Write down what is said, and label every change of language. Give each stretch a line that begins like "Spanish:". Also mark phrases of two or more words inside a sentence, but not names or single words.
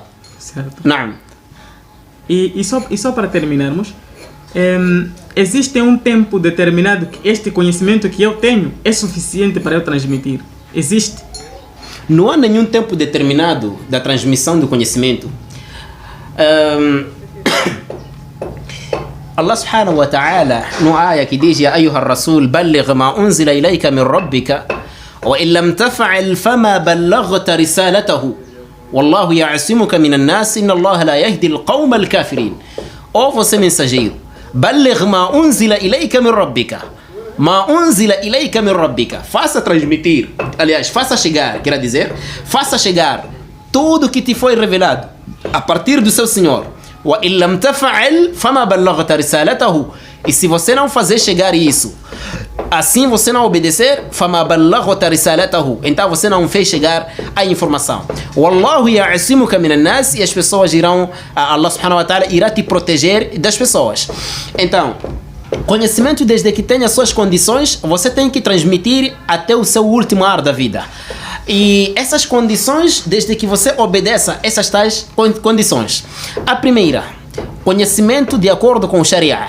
Portuguese: Certo. Não. E só para terminarmos, existe um tempo determinado que este conhecimento que eu tenho é suficiente para eu transmitir? Existe? Não há nenhum tempo determinado da transmissão do conhecimento.
Arabic: الله سبحانه وتعالى
Portuguese: no ayah que diz:
Arabic: يا أيها الرسول بلغ ما أنزل إليك من ربك وإن لم تفعل فما بلغت رسالته والله يعصمك من الناس إن الله لا يهدي القوم الكافرين.
Portuguese: Ó você mensageiro,
Arabic: بلغ ما أنزل إليك من ربك، ما أنزل إليك من ربك,
Portuguese: faça transmitir, aliás, faça chegar, quer dizer, faça chegar tudo que te foi revelado a partir do seu Senhor.
Arabic: وإن لم تفعل فما بلغت رسالته.
Portuguese: E se você não fazer chegar isso, assim você não obedecer,
Arabic: فَمَا بَلَّغْتَ رِسَالَتَهُ,
Portuguese: então você não fez chegar a informação.
Arabic: وَاللَّهُ يَعْصِمُكَ مِنَ النَّاسِ,
Portuguese: e as pessoas irão,
Arabic: الله سبحانه وتعالى
Portuguese: irá te proteger das pessoas. Então, conhecimento, desde que tenha suas condições, você tem que transmitir até o seu último ar da vida. E essas condições, desde que você obedeça essas tais condições. A primeira, conhecimento de acordo com o Sharia.